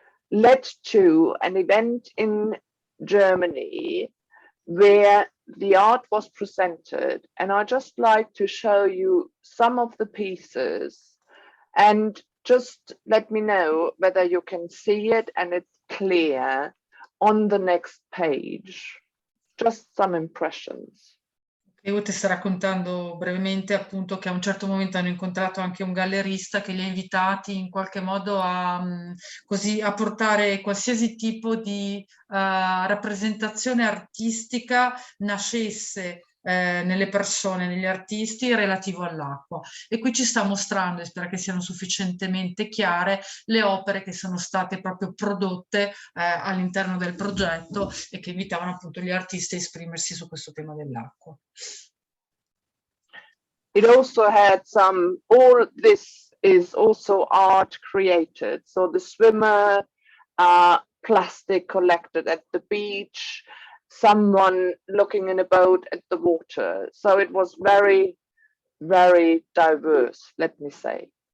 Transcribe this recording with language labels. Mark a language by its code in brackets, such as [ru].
[en] led to an event in Germany where the art was presented, and I just like to show you some of the pieces and just let me know whether you can see it and it's clear on the next page. Just some impressions. [it] Io ti sto raccontando brevemente appunto che a un certo momento hanno incontrato anche un gallerista che li ha invitati in qualche modo a, così, a portare qualsiasi tipo di rappresentazione artistica nascesse nelle persone, negli artisti relativo all'acqua. E qui ci sta mostrando, e spero che siano sufficientemente chiare, le opere che sono state proprio prodotte all'interno del progetto e che invitavano appunto gli artisti a esprimersi su questo tema dell'acqua. [en] It also had some, all this is also art created. So the swimmer, plastic collected at the beach, someone looking in a boat at the water. So it was very, very diverse, let me say.